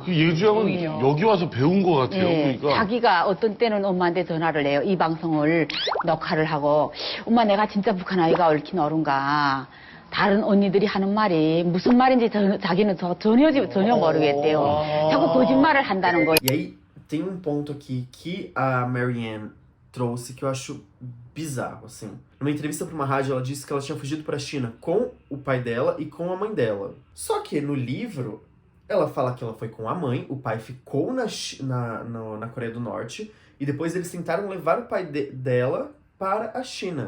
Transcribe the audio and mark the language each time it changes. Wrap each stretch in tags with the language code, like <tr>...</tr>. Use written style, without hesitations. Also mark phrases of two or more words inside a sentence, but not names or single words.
<ko>그 예주 양은 여기 와서 배운 것 같아요. 예, 그러니까. 자기가 어떤 때는 엄마한테 전화를 해요. 이 방송을 녹화를 하고 엄마 내가 진짜 북한 아이가 옳긴 옳은가. 다른 언니들이 하는 말이 무슨 말인지 자기는 전혀 모르겠대요. 자꾸 거짓말을 한다는 거예요.</ko> <pt>E aí, tem um ponto aqui que a Marianne trouxe que eu acho bizarro, assim. Numa entrevista para uma rádio, ela disse que ela tinha fugido para a China com o pai dela e com a mãe dela. Só que no livro, ela fala que ela foi com a mãe, o pai ficou na Coreia do Norte, e depois eles tentaram levar o pai dela para a China.</pt>